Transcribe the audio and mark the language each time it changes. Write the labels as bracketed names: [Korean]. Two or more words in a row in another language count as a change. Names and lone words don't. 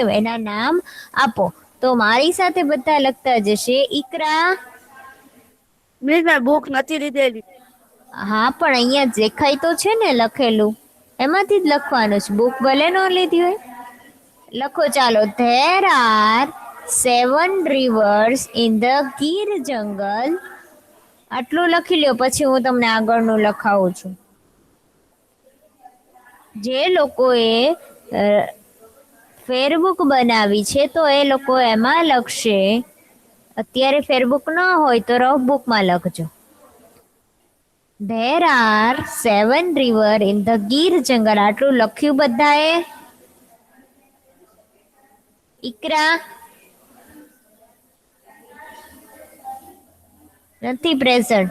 [Gujarati] એના નામ આપો. તો મારી સાથે બધા લખતા જશે. ઈકરા. મિસ મેં બુક નથી લીધેલી. હા પણ અહીંયા દેખાય તો છે ને લખેલું, એમાંથી જ લખવાનું છે. બુક ભલે ન લીધી હોય. લખો ચાલો. [English] There are 7 rivers in the [Gujarati] ગીર જંગલ. આટલું લખી લ્યો પછી હું તમને આગળનું લખાવું છું. જે લોકોએ ફેરબુક બનાવી છે તો એ લોકો એમાં લખશે. અત્યારે ફેરબુક ન હોય તો રફ બુકમાં લખજો. [English] There are 7 rivers in the ગીર જંગલ. [Gujarati] આટલું લખ્યું બધાએ? ઈકરા નથી પ્રેઝન્ટ.